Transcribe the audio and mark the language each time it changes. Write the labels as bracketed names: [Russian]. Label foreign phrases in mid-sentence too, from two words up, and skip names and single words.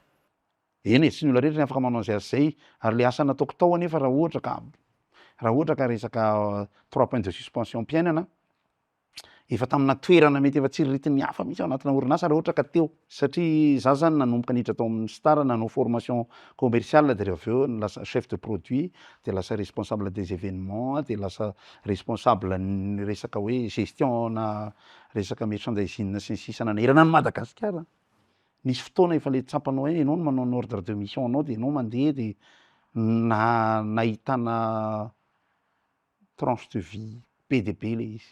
[Malagasy] Eny e, tsy ny olona rehetra ny afaka manao an'izay asa zay ary le asa nataoko tao anefa raha ohatra ka resaka 3 [French] points de suspension [Malagasy] mpiainana efa tamina toerana mety efa tsiriritin'ny hafa mihitsy ao anatina orinasa raha ohatra ka teo satria za zany nanomboka niditra tao amin'ny star nanao [French] formation commerciale [Malagasy] de aveo lasa [French] chef de produit [Malagasy] de lasa [French] responsable des événements [Malagasy] de lasa responsable ny resaka hoe gestion na resaka merchandising sy ny sisa nanahirana ny Madagasikara. Nisy fotoana efa le tsapanao hoe ianao no manao ny [French] ordre de mission [Malagasy] anao de ianao mandeha de nahitana [French] tranche de vie [Malagasy] be de be le izy.